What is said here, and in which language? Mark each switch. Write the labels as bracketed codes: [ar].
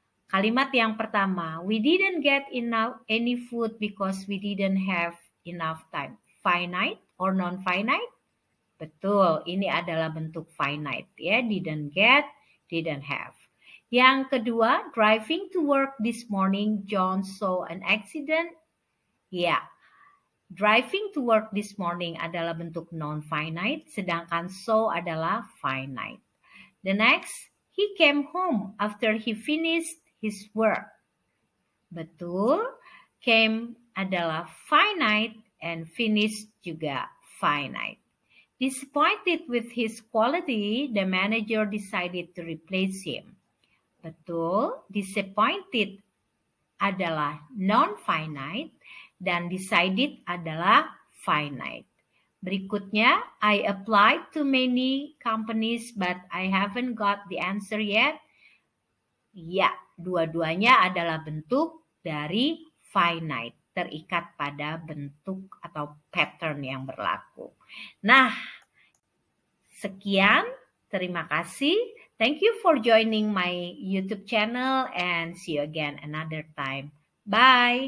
[id] Kalimat yang pertama, [en] we didn't get enough any food because we didn't have enough time. Finite or non-finite? [id] Betul, ini adalah bentuk finite ya, [en] didn't get, didn't have. [id] Yang kedua, driving to work this morning, John saw an accident. Ya, [en] driving to work this morning [id] adalah bentuk non-finite, sedangkan saw adalah finite. [en] The next, he came home after he finished his work. [id] Betul, came adalah finite and finished juga finite. [en] Disappointed with his quality, the manager decided to replace him. [id] Betul, disappointed adalah non-finite dan decided adalah finite. Berikutnya, [en] I applied to many companies but I haven't got the answer yet. [id] Ya, dua-duanya adalah bentuk dari finite, terikat pada bentuk atau pattern yang berlaku. Nah, sekian, terima kasih. [en] Thank you for joining my YouTube channel and see you again another time. Bye.